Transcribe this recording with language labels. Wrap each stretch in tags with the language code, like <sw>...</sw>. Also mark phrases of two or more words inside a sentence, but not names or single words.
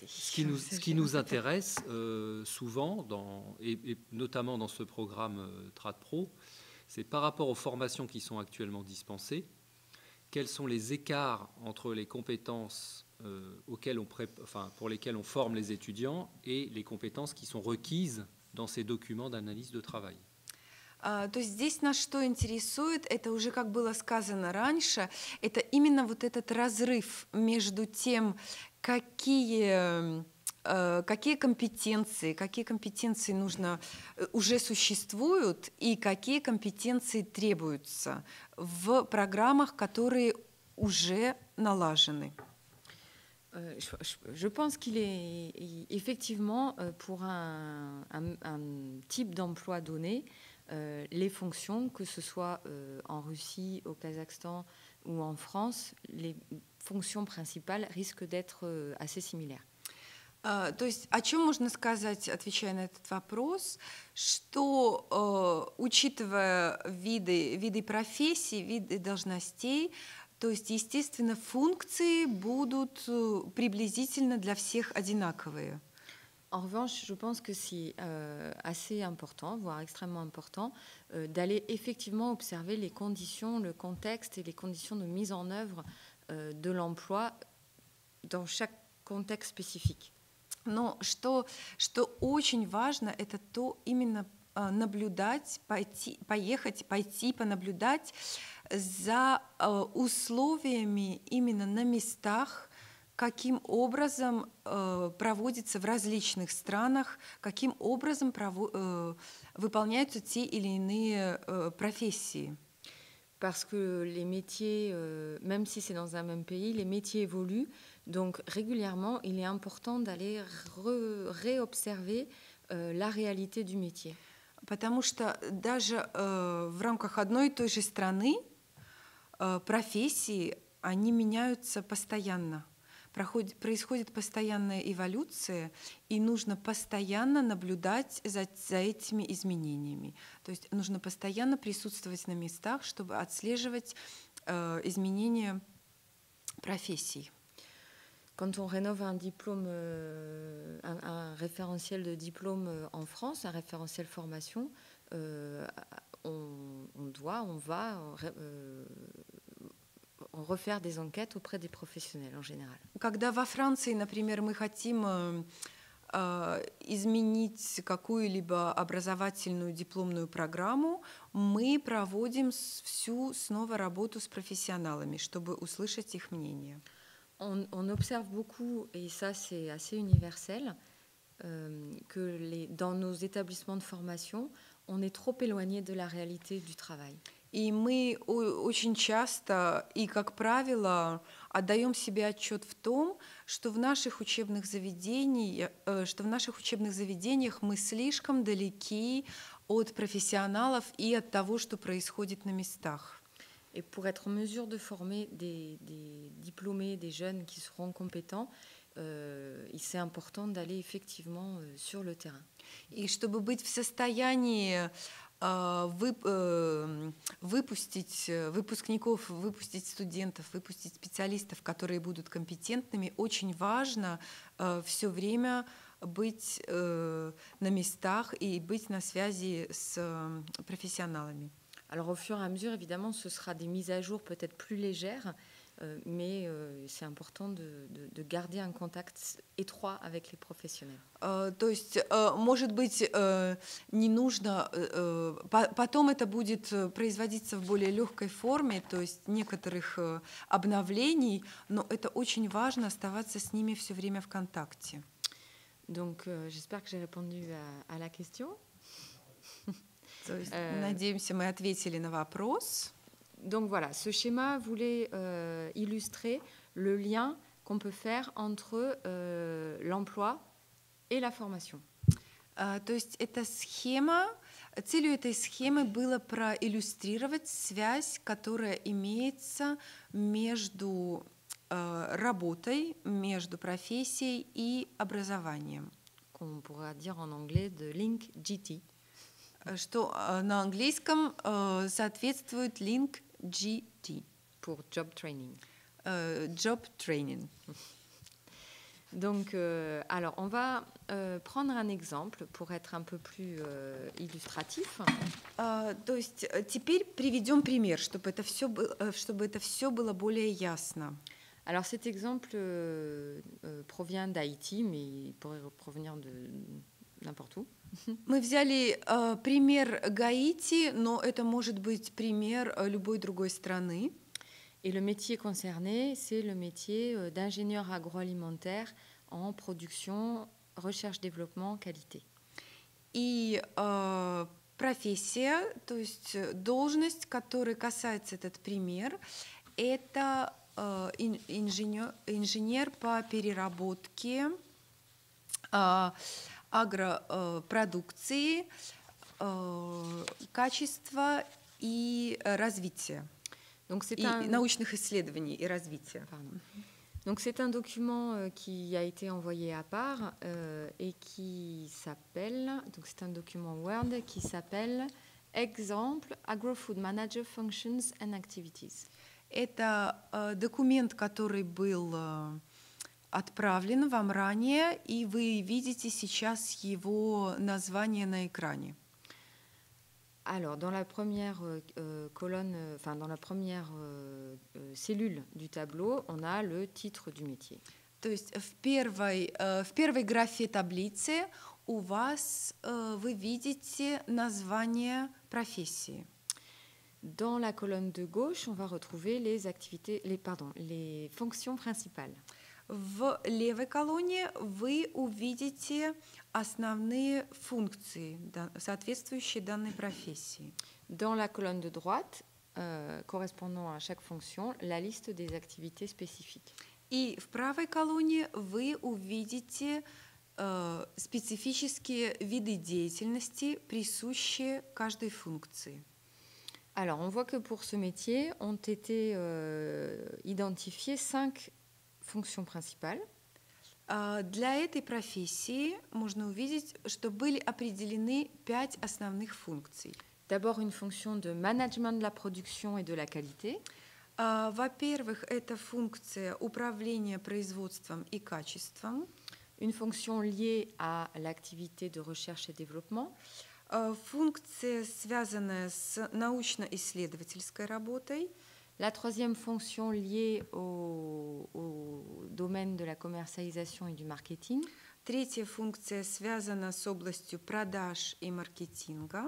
<fr>Ce qui nous intéresse souvent, et notamment dans ce programme TradPro, c'est par rapport aux formations qui sont actuellement dispensées, quels sont les écarts entre les compétences pour lesquelles on forme les étudiants et les compétences qui sont requises dans ces documents d'analyse de travail.</fr> <ru>То есть здесь нас что интересует, это уже, как было сказано раньше, это именно вот этот разрыв между тем, какие компетенции уже существуют и какие компетенции требуются в программах, которые уже налажены.</ru> <fr>Je pense qu'il est effectivement pour un type d'emploi donné, les fonctions, que ce soit en Russie, au Kazakhstan ou en France, les fonctions principales risquent d'être assez similaires.</fr> <ru>То есть о чем можно сказать, отвечая на этот вопрос, что учитывая виды профессий, виды должностей, то есть, естественно, функции будут приблизительно для всех одинаковые.</ru> <fr>En revanche, je pense que c'est assez important, voire extrêmement important, d'aller effectivement observer les conditions, le contexte et les conditions de mise en œuvre de l'emploi dans chaque contexte spécifique.</fr> <ru>Но что очень важно, это то именно наблюдать, пойти понаблюдать за условиями именно на местах, каким образом проводится в различных странах, каким образом выполняются те или иные профессии.</ru> <fr>Parce que les métiers, même si c'est dans un même pays, les métiers évoluent. Donc régulièrement, il est important d'aller réobserver la réalité du métier.</fr> <ru>Потому что даже в рамках одной и той же страны профессии, они меняются постоянно. Происходит постоянная эволюция, и нужно постоянно наблюдать за этими изменениями. То есть нужно постоянно присутствовать на местах, чтобы отслеживать изменения профессий.</ru> <fr>Quand on rénove un diplôme, un référentiel de diplôme en France, un référentiel formation, on va refaire des enquêtes auprès des professionnels en général.</fr> <ru>Когда во Франции, например, мы хотим изменить какую-либо образовательную дипломную программу, мы проводим всю снова работу с профессионалами, чтобы услышать их мнение.</ru> <fr>On observe beaucoup, et ça c'est assez universel, que dans nos établissements de formation, on est trop éloigné de la réalité du travail.</fr> <ru>И мы очень часто и, как правило, отдаем себе отчет в том, что в наших учебных заведениях мы слишком далеки от профессионалов и от того, что происходит на местах.</ru> <fr>Et pour être en mesure de former des diplômés, des jeunes qui seront compétents, c'est important d'aller effectivement sur le terrain.</fr> <ru>И чтобы быть в состоянии выпустить выпускников, выпустить студентов, выпустить специалистов, которые будут компетентными, очень важно все время быть на местах и быть на связи с профессионалами.</ru> <fr>Alors au fur et à mesure, évidemment, ce sera des mises à jour peut-être plus légères, mais c'est important de garder un contact étroit avec les professionnels.</fr> <ru>То есть, может быть, не нужно, потом это будет производиться в более легкой форме, то есть некоторых обновлений, но это очень важно оставаться с ними все время в контакте.</ru> <fr>Donc, j'espère que j'ai répondu à la question.</fr> <ru>То есть, надеемся, мы ответили на вопрос.</ru> <fr>Donc voilà, ce schéma voulait illustrer le lien qu'on peut faire entre l'emploi et la formation.</fr> <ru>То есть эта схема, целью этой схемы было проиллюстрировать связь, которая имеется между работой, между профессией и образованием.</ru> <fr>Qu'on pourrait dire en anglais de</fr> <en>link GT.</en> <ru>Что на английском соответствует</ru> <en>link GT.</en> <fr>Pour</fr> <en>job training. Job training.</en> <fr>Donc, alors, on va prendre un exemple pour être un peu plus illustratif.</fr> <ru>То есть теперь приведем пример, чтобы это все было более ясно.</ru> <fr>Alors, cet exemple provient d'Haïti, mais il pourrait provenir de n'importe où.</fr> <ru>Мы взяли пример Гаити, но это может быть пример любой другой страны.</ru> <fr>Et le métier concerné, c'est le métier d'ingénieur agroalimentaire en production, recherche, développement, qualité.</fr> <ru>И профессия, то есть должность, которой касается этот пример, это инженер по переработке агропродукции, качества и развития.</ru> <fr>Donc c'est</fr> <ru>научных исследований и развития.</ru> <fr>Donc c'est un document qui a été envoyé à part et qui s'appelle, donc c'est un document Word qui s'appelle Exemple Agro-Food Manager Functions and Activities.</fr> <ru>Это документ, который был отправлен вам ранее, и вы видите сейчас его название на экране.</ru> <fr>Alors, dans la première colonne, enfin dans la première cellule du tableau, on a le titre du métier.</fr> <ru>То есть в первой графе таблицы у вас вы видите название профессии.</ru> <fr>Dans la colonne de gauche, on va retrouver les fonctions principales.</fr> <ru>В левой колонне вы увидите основные функции, соответствующие данной профессии.</ru> <fr>Dans la colonne de droite, correspondant à chaque fonction, la liste des activités spécifiques.</fr> <ru>И в правой колонне вы увидите специфические виды деятельности, присущие каждой функции.</ru> <fr>Alors, on voit que pour ce métier, ont été identifiées 5 fonctions principales.</fr> <ru>Для этой профессии можно увидеть, что были определены 5 основных функций.</ru> <fr>D'abord, une fonction de management de la production et de la qualité.</fr> <ru>Во-первых, это функция управления производством и качеством.</ru> <fr>Une fonction liée à l'activité de recherche et développement.</fr> <ru>Функция, связанная с научно-исследовательской работой.</ru> <fr>La troisième fonction liée au domaine de la commercialisation et du marketing.</fr> <ru>Третья функция связана с областью продаж и маркетинга.</ru>